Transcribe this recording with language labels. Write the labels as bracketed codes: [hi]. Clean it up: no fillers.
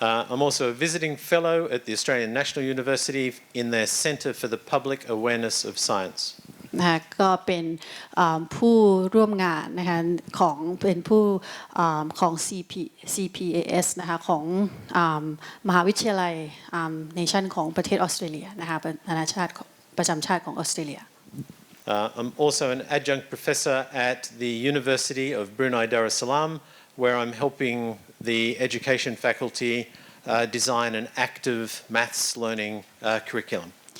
[en] I'm also a visiting fellow at the Australian National University in their Centre for the Public Awareness of Science. [th] นะคะก็เป็นผู้ร่วมงานนะคะของเป็นผู้ของ CPAS นะคะของมหาวิทยาลัยเนชั่นของประเทศออสเตรเลียนะคะนานาชาติประจำชาติของออสเตรเลีย [en] I'm also an adjunct professor at the University of Brunei Darussalam, where I'm helping the education faculty design an active maths learning curriculum.